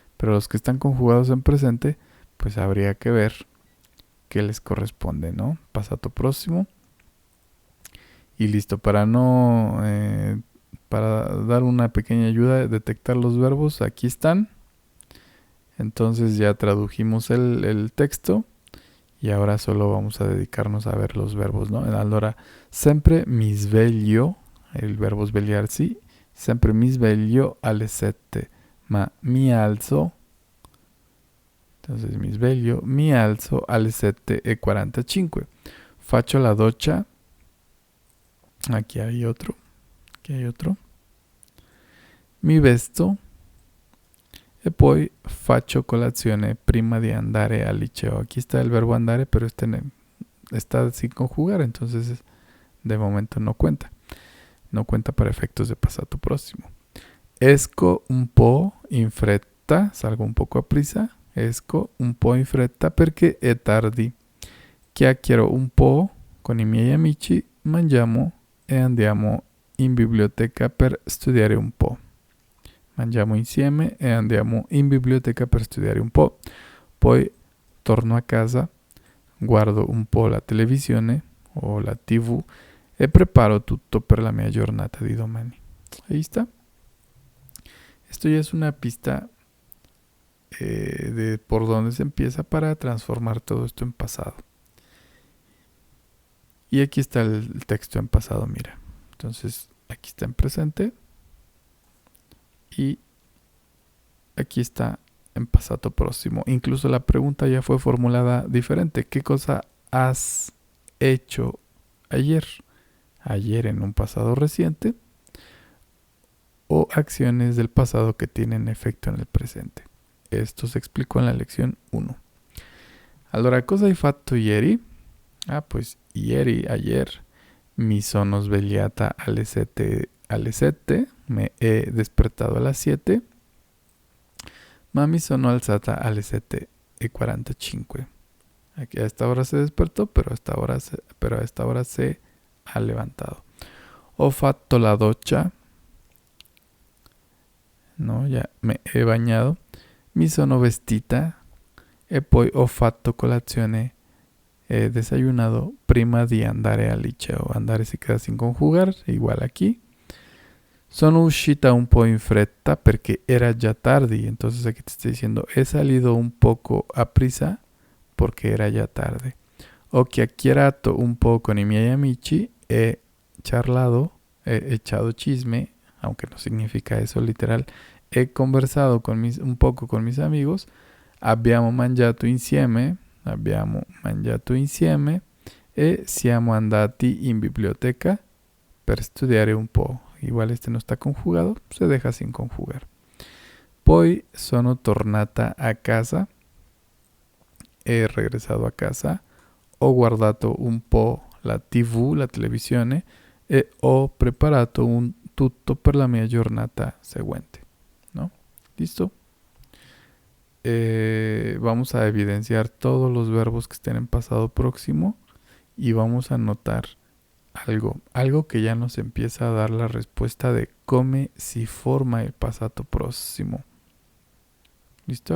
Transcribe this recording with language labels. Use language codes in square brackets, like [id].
[es] Pero los que están conjugados en presente, pues habría que ver qué les corresponde, ¿no? Passato próximo. Y listo, para dar una pequeña ayuda a detectar los verbos, aquí están. Entonces ya tradujimos el texto y ahora solo vamos a dedicarnos a ver los verbos, ¿no? [it] Allora, sempre mi sveglio, el verbo svegliarsi, sempre mi sveglio alle 7, ma mi alzo. Entonces mi alzo alle 7:45. Faccio la doccia. [es] Aquí hay otro. [it] Mi vesto. E poi faccio colazione prima di andare al liceo. [es] Aquí está el verbo andare, pero está sin conjugar, entonces de momento no cuenta. No cuenta para efectos de passato próximo. [it] Esco un po' in fretta, [es] salgo un poco a prisa. [it] Esco un po' in fretta perché è tardi. Chiacchiero un po' con i miei amici, mangiamo e andiamo in biblioteca per studiare un po'. Mangiamo insieme e andiamo in biblioteca per studiare un po'. Poi torno a casa, guardo un po' la televisione o la TV e preparo tutto per la mia giornata di domani. [es] Ahí está. Esto ya es una pista de por dónde se empieza para transformar todo esto en pasado. Y aquí está el texto en pasado, mira. Entonces, aquí está en presente. Y aquí está en pasado próximo. Incluso la pregunta ya fue formulada diferente. ¿Qué cosa has hecho ayer? Ayer en un pasado reciente. O acciones del pasado que tienen efecto en el presente. Esto se explicó en la lección 1. [it] Allora, cosa hai fatto ieri? Pues ieri, ayer, mi sono svegliata alle 7, [es] me he despertado a las 7, [it] ma mi sono alzata alle 7:45. [es] Aquí a esta hora se despertó, pero a esta hora se ha levantado. [it] Ho fatto la doccia, no, [es] ya me he bañado. [it] Mi sono vestita e poi ho fatto colazione. [es] He desayunado [it] prima di andare al liceo. [es] Andare se queda sin conjugar, igual aquí. [it] Sono uscita un po' in fretta perché era già tardi. [es] Entonces aquí te estoy diciendo, he salido un poco a prisa porque era ya tarde. [it] Ho chiacchierato un po' con i miei amici, [es] he charlado, he echado chisme, aunque no significa eso literal. He conversado un poco con mis amigos. [it] Abbiamo mangiato insieme e siamo andati in biblioteca per studiare un po'. [es] Igual este no está conjugado, se deja sin conjugar. [it] Poi sono tornata a casa, [es] he regresado a casa, [it] ho guardato un po' la TV, la televisione, e ho preparato tutto per la mia giornata seguente. [es] ¿No? ¿Listo? Vamos a evidenciar todos los verbos que estén en pasado próximo y vamos a notar algo que ya nos empieza a dar la respuesta de cómo si forma el pasado próximo. ¿Listo?